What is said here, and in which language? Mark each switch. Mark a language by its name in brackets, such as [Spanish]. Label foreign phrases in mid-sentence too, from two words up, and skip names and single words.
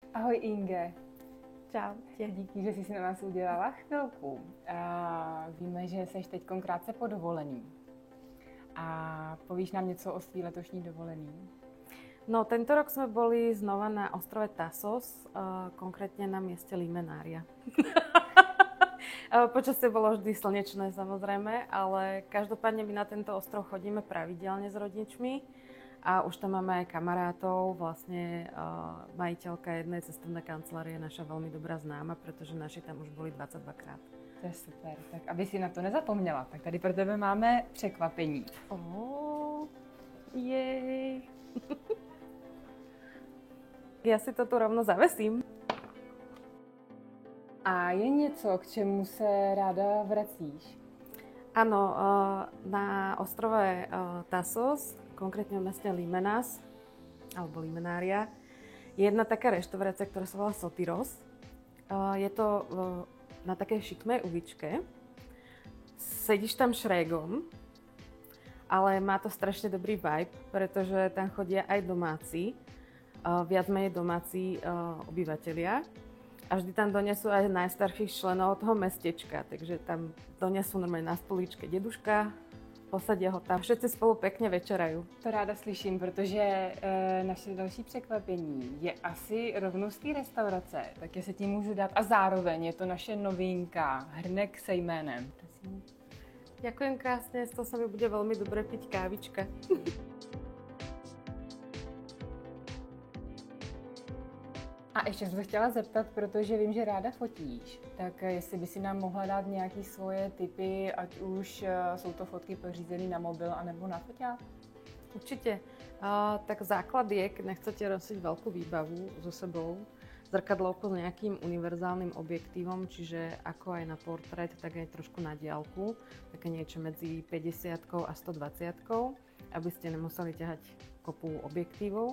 [Czech] Ahoj Inge. Čau. Díky, že jsi si na nás udělala chvilku. Víme, že jsi teď krátce po dovolení. A povíš nám něco o svý letošní dovolený? No, [Slovak] tento rok sme boli znova na ostrove Tassos, konkrétne na mieste Limenária. Počasie bolo vždy slnečné, samozrejme, ale každopádne my na tento ostrov chodíme pravidelne s rodičmi a už tam máme aj kamarátov. Vlastne majiteľka jednej cestovnej kancelárie je naša veľmi dobrá známa, pretože naši tam už boli 22 krát. [Czech] To je super. Tak aby si na to nezapomněla, tak tady pro tebe máme překvapení. [Slovak] Jej. Ja si to tu rovno zavesím. [Czech] A je něco, k čemu se ráda vracíš? [Slovak] Áno, na ostrove Tassos, konkrétne v meste Limenas, alebo Limenária, je jedna taká reštaurácia, ktorá sa volá Sotiros. Je to na takej šikmej uličke. Sedíš tam šrégom, ale má to strašne dobrý vibe, pretože tam chodia aj domáci, viac menej domáci obyvatelia. A vždy tam donesú aj najstarších členov toho mestečka, takže tam donesú normálne na stolíčke deduška, posadia ho tam, všetci spolu pekne večerajú. [Czech] To ráda slyším, protože naše další překvapení je asi rovnou z té restaurace, tak se tím můžu dát. A zároveň je to naše novinka, hrnek se jménem. Prosím. [Slovak] Ďakujem krásne, z toho sa mi bude veľmi dobre piť kávička. [Czech] A ještě jsem se chtěla zeptat, protože vím, že ráda fotíš, tak jestli by si nám mohla dát nějaké svoje tipy, ať už jsou to fotky pořízené na mobil anebo na foťák? [Slovak] Určite. Tak základ je, keď nechcete nosiť veľkú výbavu so sebou, zrkadlovku s nejakým univerzálnym objektívom, čiže ako aj na portrét, tak aj trošku na diaľku, také niečo medzi 50 a 120, aby ste nemuseli ťahať kopu objektívov.